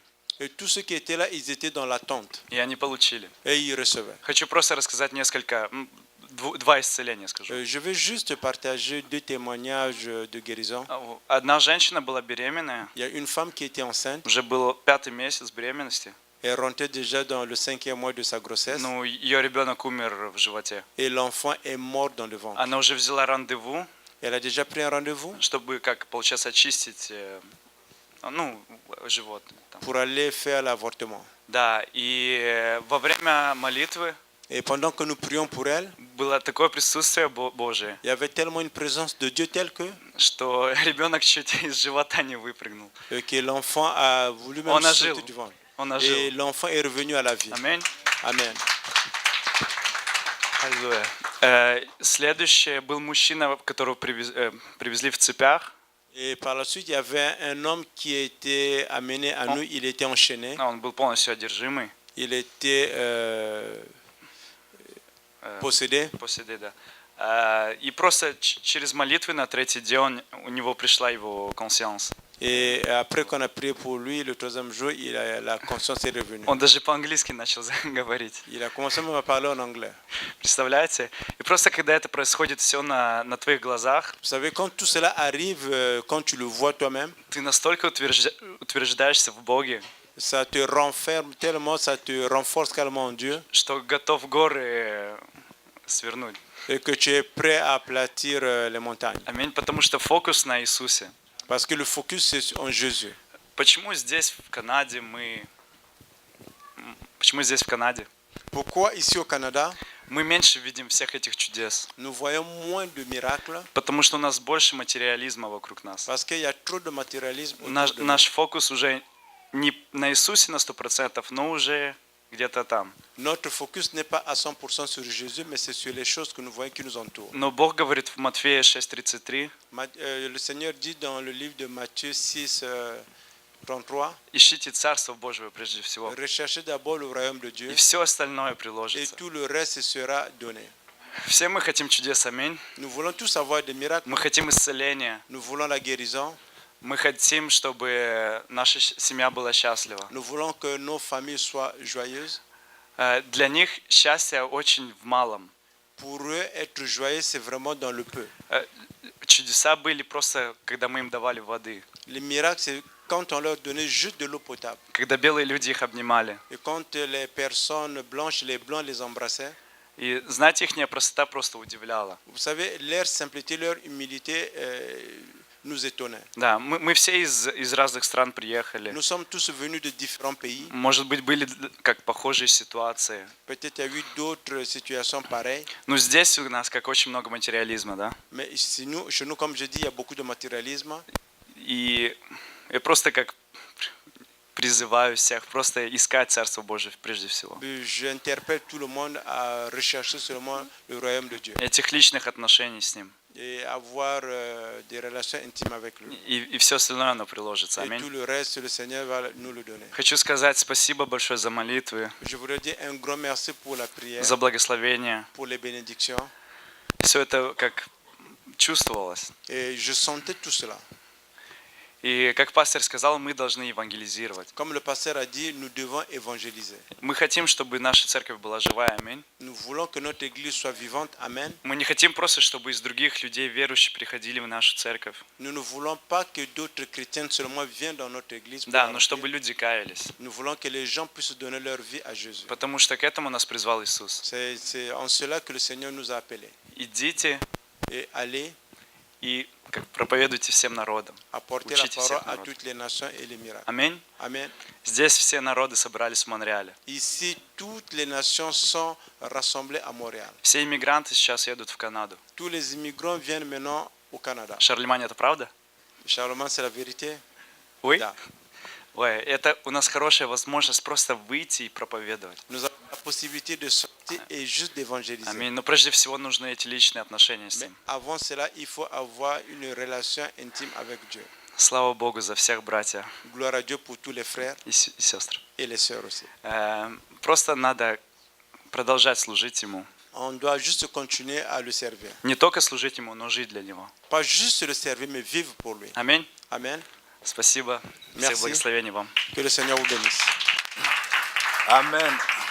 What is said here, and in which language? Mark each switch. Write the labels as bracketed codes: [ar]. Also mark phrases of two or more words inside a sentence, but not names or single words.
[fr] Et tous ceux qui étaient là, ils étaient dans l'attente. [ru] и они получили. [fr] Et ils recevaient. [ru] Хочу просто рассказать два исцеления скажу. [fr] Je vais juste partager 2 témoignages de guérison. [ru] Одна женщина была беременная, [fr] Il y a une femme qui était enceinte. [ru] уже был 5-й месяц беременности, [fr] Elle rentrait déjà dans le 5e mois de sa grossesse. [ru] но ее ребенок умер в животе. [fr] Et l'enfant est mort dans le ventre. [ru] Она уже взяла рандеву, [fr] Elle a déjà pris un rendez-vous [ru] чтобы, как получается, очистить, живот. Там. [fr] pour aller faire l'avortement. [ru] Да, и во время молитвы [fr] Et pendant que nous prions pour elle, [ru] было такое присутствие Божие, [fr] il y avait tellement une présence de Dieu telle [ru] что ребенок чуть из живота не выпрыгнул. [fr] que l'enfant a voulu même On a sauter [ru] жил. [fr] du ventre. [ru] Он [fr] Et [ru] ожил. [fr] l'enfant est revenu à la vie. [ru] Аминь. [fr] Amen. [ru] Аллилуйя. Следующее был мужчина, которого привезли в цепях. [fr] Et par la suite, il y avait un homme qui était amené à nous. Il était enchaîné. [ru] Он был полностью одержимый. [fr] Il était possédé. [ru] После да. И просто через молитвы на третий день у него пришла его conscience. [fr] Et après qu'on a prié pour lui, le 3e jour, la conscience est revenue. [ru] Он даже по-английски начал говорить. [fr] Il a commencé même à parler en anglais. [ru] Представляете? И просто когда это происходит все на твоих глазах, [fr] Vous savez, quand tout cela arrive, quand tu le vois toi-même, [ru] ты настолько утверждаешься в Боге, [fr] ça te renferme tellement, ça te renforce tellement en Dieu, [ru] что готов горы свернуть. [fr] et que tu es prêt à aplatir les montagnes. [ru] Аминь. Потому что фокус на Иисусе. [fr] Parce que le focus, c'est en Jésus. [ru] Почему здесь в Канаде Почему здесь в Канаде [fr] Pourquoi ici au Canada, [ru] мы меньше видим всех этих чудес? [fr] nous voyons moins de miracles? [ru] Потому что у нас больше материализма вокруг нас. [fr] Parce qu'il y a trop de matérialisme autour de nous. [ru] Наш фокус уже не на Иисусе на 100%, но уже где-то там. [fr] Notre focus n'est pas à 100% sur Jésus, mais c'est sur les choses que nous voyons qui nous entourent. [ru] Но Бог говорит в Матфея 6:33, [fr] Le Seigneur dit dans le livre de Matthieu 6, 33, [ru] ищите Царство Божие прежде всего, [fr] recherchez d'abord le royaume de [ru] и [fr] Dieu, [ru] все остальное [fr] et [ru] приложится. [fr] tout le reste sera donné. [ru] Все мы хотим чудес, аминь. [fr] Nous voulons tous avoir des miracles, [ru] Мы хотим исцеления. [fr] nous voulons la guérison, [ru] Мы хотим, чтобы наша семья была счастлива. [fr] nous voulons que nos familles soient joyeuses. [ru] Для них счастье очень в малом. [fr] Pour eux, être joyeux, c'est vraiment dans le peu. [ru] Чудеса были просто, когда мы им давали воды. [fr] Les miracles, c'est quand on leur donnait juste de l'eau potable. [ru] Когда белые люди их обнимали. [fr] Et quand les personnes blanches, les blancs les embrassaient. [ru] И знаете, их простота просто удивляла. [fr] Vous savez, leur simplicité, leur humilité nous étonnait. [ru] Да, мы все из разных стран приехали. [fr] Nous sommes tous venus de différents pays. [ru] Может быть, были как похожие ситуации. [fr] Peut-être il y a eu d'autres situations pareilles. [ru] Но здесь у нас как очень много материализма, да? [fr] Mais chez nous, comme je dis, il y a beaucoup de matérialisme. [ru] И я просто как призываю всех просто искать Царство Божие прежде всего. [fr] J'interpelle tout le monde à rechercher seulement le royaume de Dieu. [ru] Этих личных отношений с Ним. [fr] Et avoir des relations intimes avec lui. [ru] И все остальное оно приложится. [fr] Et tout [ru] Аминь. [fr] le reste, le Seigneur va nous le donner. [ru] Хочу сказать спасибо большое за молитвы, [fr] Je voudrais dire un grand merci pour la prière, [ru] за благословение. [fr] pour les bénédictions. [ru] Все это как чувствовалось. [fr] Et je sentais tout cela. [ru] И как пастор сказал, мы должны евангелизировать. [fr] Comme le pasteur a dit, nous devons évangéliser. [ru] Мы хотим, чтобы наша церковь была живая, аминь. [fr] Nous voulons que notre église soit vivante. Amen. [ru] Мы не хотим просто, чтобы из других людей верующие приходили в нашу церковь. [fr] Nous ne voulons pas que d'autres chrétiens seulement viennent dans notre église. Pour [ru] Да, [fr] la [ru] но [fr] remplir. [ru] чтобы люди каялись. [fr] Nous voulons que les gens puissent donner leur vie à Jésus. [ru] Потому что к этому нас призвал Иисус. [fr] C'est en cela que le Seigneur nous a appelés. [ru] Идите [fr] Et aller [ru] и как проповедуйте всем народам. [fr] apporter la [ru] Учите [fr] parole [ru] всех [fr] à [ru] народов. [fr] toutes les nations et les miracles. [ru] Аминь. [fr] Amen. [ru] Здесь все народы собрались в Монреале. [fr] Ici, toutes les nations sont rassemblées à Montréal. [ru] Все иммигранты сейчас едут в Канаду. [fr] Tous les immigrants viennent maintenant au Canada. [ru] Шарлемань, это правда? [fr] Charlemagne, c'est la vérité? [ru] Ой? Да. Ой, это у нас хорошая возможность просто выйти и проповедовать. [fr] Nous avons la possibilité de sortir et juste d'évangéliser. [ru] Аминь. Но прежде всего нужны эти личные отношения с [fr] Mais [ru] Ним. [fr] avant cela, il faut avoir une relation intime avec Dieu. [ru] Слава Богу за всех, братья [fr] Gloire à Dieu pour tous les frères [ru] и сестры. [fr] et les sœurs aussi. [ru] Просто надо продолжать служить Ему. [fr] On doit juste continuer à le servir. [ru] Не только служить Ему, но жить для Него. [fr] Pas juste le servir, mais vivre pour lui. [ru] Аминь. [fr] Amen. [ru] Спасибо. [fr] Merci. [ru] Всех благословений вам. [fr] Que le Seigneur vous bénisse. Amen.